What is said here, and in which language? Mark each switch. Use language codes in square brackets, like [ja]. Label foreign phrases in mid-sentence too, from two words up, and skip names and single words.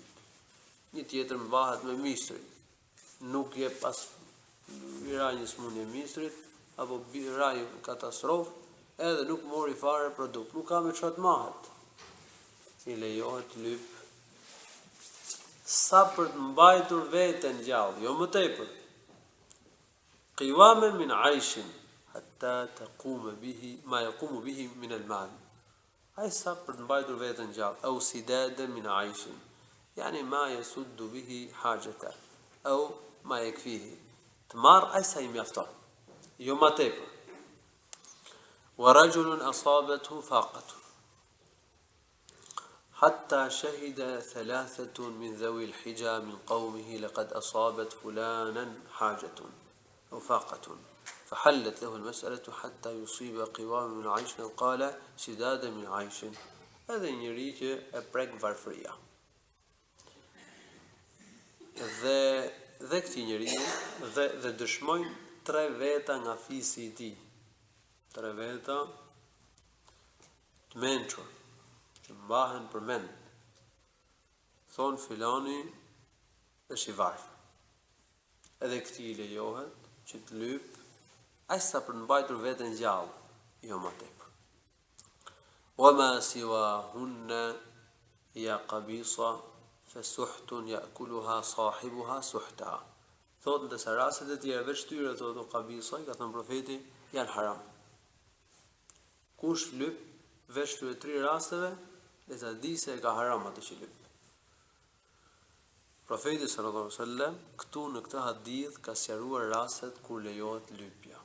[sq] Një tjetër mbahet me misrin, nuk je pas vira një smundje misrit, apo vira një katastrofë, edhe nuk mori fare produkt, nuk ka me çfarë të mahet. I lejohet lyp sa për të mbajtur veten gjallë, jo më tepër. [ar] قواما من عيش حتى تقوم به ما يقوم به من المال. [sq] Ai sa për të mbajtur veten gjallë, [ar] أو سدادا من عيش يعني ما يسد به حاجته أو ما يكفيه. [sq] Të marr ai sa i mjafton, jo më tepër. [ar] ورجل أصابته فاقة حتى شهد ثلاثة من ذوي الحجى من قومه لقد أصابت فلانا حاجة أو فاقة فحلت له المسألة حتى يصيب قوام من عيش قال سداد من عيش. [sq] Edhe njëri që e prek varfëria. Dhe këti njeriu dhe dëshmojnë 3 veta nga fisi i tij. 3 veta të mençur që mbahen për mend. Thon filani është i varfër. Edhe këti i lejohet që të lyp aq sa për të mbajtur veten gjallë, jo më tepër. [ar] وما سواهن يا قبيصة فسحت يأكلها صاحبها سحتا. [sq] Thot ndërsa rastet e tjera veç tyre thotë kabisa, ka thënë profeti, janë haram. Kush lyp veç këtyre 3 rasteve, le ta di se e ka haram atë që lyp. Profeti [ar] صلى الله عليه وسلم [sq] këtu në këtë hadith ka sqaruar rastet kur lejohet lypja.